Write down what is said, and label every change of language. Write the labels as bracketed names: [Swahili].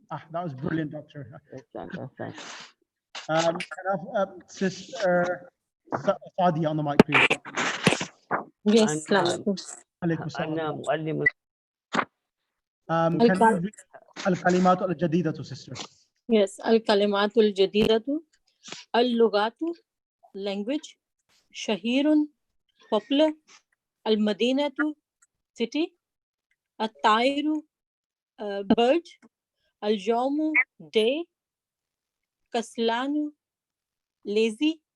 [English] That was brilliant, doctor. That's Can I have Sister Sadia on the mic, please? Yes. [Arabic] عليكم السلام. أنا معلم. [English] Can you read [Arabic] الكلمات الجديدة, [English] sister? Yes, [Arabic] الكلمات الجديدة. اللغات, language. شهير, popular. المدينة, city. الطائر, bird. اليوم, day. كسلان, lazy.